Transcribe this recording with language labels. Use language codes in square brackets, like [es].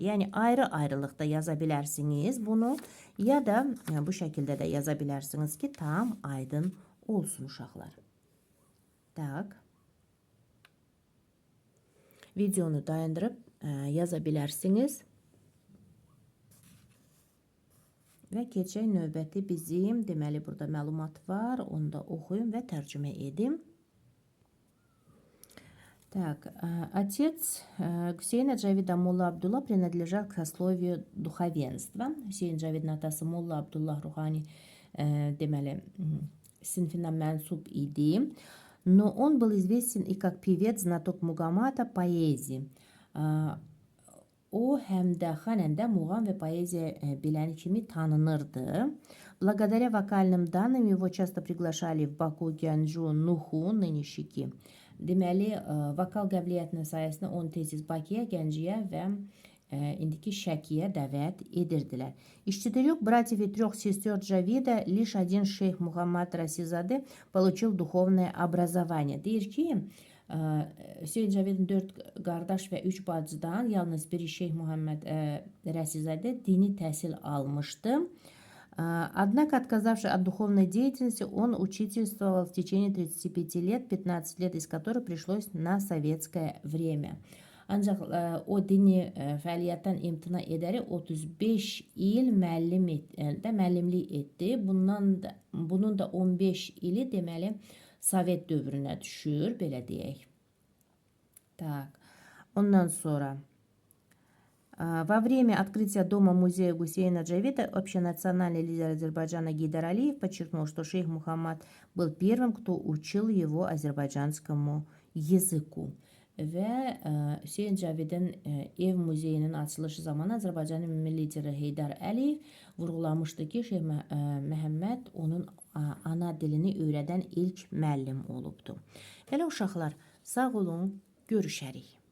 [az] Yəni, ayrı-ayrılıqda yaza bilərsiniz bunu, ya da bu şəkildə də yaza bilərsiniz ki, tam aydın olsun uşaqlar. Tak. Videonu dayandırıb yaza bilərsiniz. Və keçək növbəti bizim, deməli, burada məlumat var, onu da oxuyum və tərcümə edim. [ru] Так, отец Гусейна Джавида Молла Абдулла принадлежал к сословию духовенства. [az] Hüseyin Cavidin atası Molla Abdullah Ruhani deməli sinfindən mənsub idi. [ru] Но он был известен и как певец, знаток мугамата, поэзии. [az] O həm də xanəndə, muğam və poeziya bilən kimi tanınırdı. [ru] Благодаря вокальным данным его часто приглашали в Баку, Гянджу, Нуху, нынешний Ки. [az] Deməli, vokal qəbiliyyətinin sayəsində onu tez Bakıya, Gəncəyə və indiki Şəkiyə dəvət edirdilər. [ru] Из 4 братьев и 3 сестер Джавида лишь один шейх Мухаммад Расизаде получил духовное образование. [az] Deyir ki, Hüseyin Cavidin 4 qardaş və 3 bacıdan yalnız biri Şeyh Muhammed Rəsizadə dini təhsil almışdı. [ru] Однако, отказавшись от духовной деятельности, он учительствовал в течение 35 лет, 15 лет из которых пришлось на советское время. [az] Ancaq o dini fəaliyyətdən imtina edərək 35 il müəllimlik etdi. Bunun da 15 ili deməli Sovet dövrünə düşür, belə deyək. [ru] Так. [az] Ondan sonra [ru] во время открытия дома-музея Гусейна Джавида общенациональный лидер Азербайджана Гейдар Алиев подчеркнул, что шейх Мухаммад был первым, кто учил его азербайджанскому языку. [az] və Hüseyn Cavidin ev muzeyinin açılışı zamanı Azərbaycanın milli lideri Heydər Əliyev vurğulamışdı ki, Şeyx Məhəmməd onun ana dilini öyrədən ilk müəllim olubdu. Belə uşaqlar, sağ olun, görüşərik.